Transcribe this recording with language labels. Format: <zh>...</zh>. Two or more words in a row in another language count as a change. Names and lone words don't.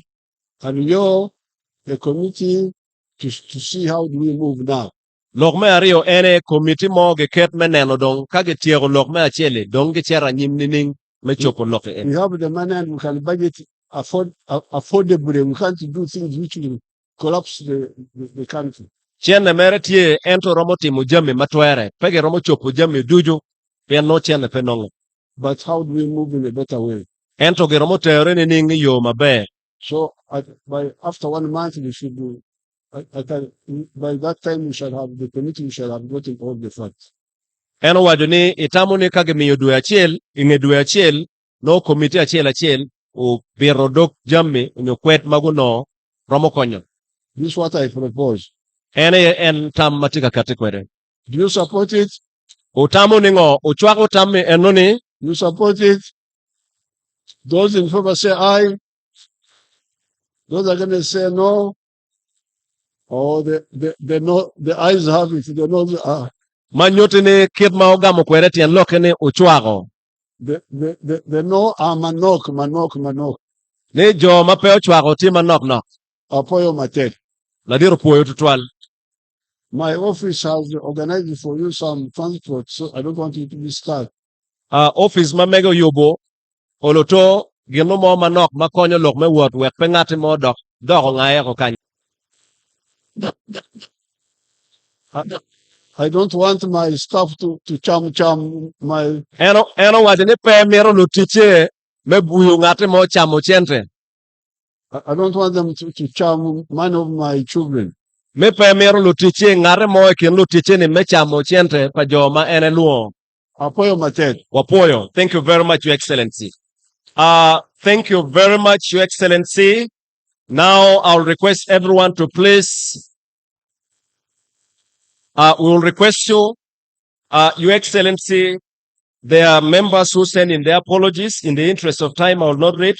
<en>And you're the committee to see how do we move now.</en> <ach>Lok me ariyo ene komiti mo giket meneno dong ka gitiego lok me achieli dong gichera nyim nining me chopo lok</ach> <en>We have the money and we can budget affordably. We can't do things which will collapse the country.</en> <ach>Chienne mere tie ento romo timo jami matwere pege romo chopo jami duju pien no chienne penongo.</ach> <en>But how do we move in a better way?</en> <ach>Ento gi romo teore ni ning yo maber.</ach> <en>So after 1 month we should do. By that time we shall have the committee. We shall have gotten all the facts.</en> <ach>Eno wajo ni itamo ni kage miyo dwe achiel ing'e dwe achiel no komiti achiel o biro dok jami no kwet maguno romo konyo.</ach> <en>This is what I propose.</en> <ach>En tam matika kate kwere.</ach> <en>Do you support it?</en> <ach>Utamo ni ngo uchwako tami enoni.</ach> <en>You support it? Those in favor say aye. Those are going to say no. Or the ayes have it. The noes are.</en> <ach>Manyote ni kid maogamo kwere tien loke ni uchwako.</ach> <en>The no are manok.</en> <ach>Ni jo mape uchwako ti manok. Apoyo mate. Ladiro puyo tutwal.</ach> <en>My office has organized for you some transport, so I don't want you to be stuck.</en> <ach>Office mamego yubo oloto gino mo manok makonyo lok me wuot wek pe ng'ati mo dok ng'aye ko kanyo.</ach> <en>I don't want my staff to cham my.</en> <ach>Eno wacho ni pe miro lutiche me buyo ng'ati mo chamo chentre.</ach> <en>I don't want them to charm one of my children.</en> <ach>Me pe miro lutiche ng'are mo kin lutiche ni me chamo chentre pa joma ene luo. Apoyo matet. Wapoyo.</ach> <en>Thank you very much, Your Excellency. Thank you very much, Your Excellency. Now I'll request everyone to please. We will request you, Your Excellency. There are members who send in their apologies. In the interest of time, I will not read.</en>